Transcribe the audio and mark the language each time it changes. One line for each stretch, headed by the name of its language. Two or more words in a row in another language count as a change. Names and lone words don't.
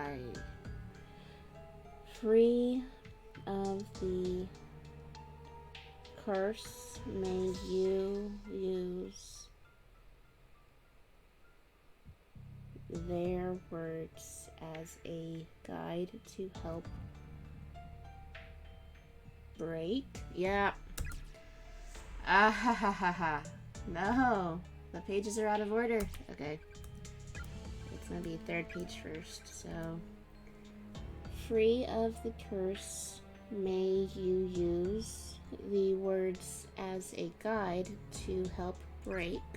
English: Free of the curse, may you use their words as a guide to help break. Yeah. Ah ha ha ha ha. No. The pages are out of order. Okay. It's gonna be third page first, so. Free of the curse, may you use the words as a guide to help break.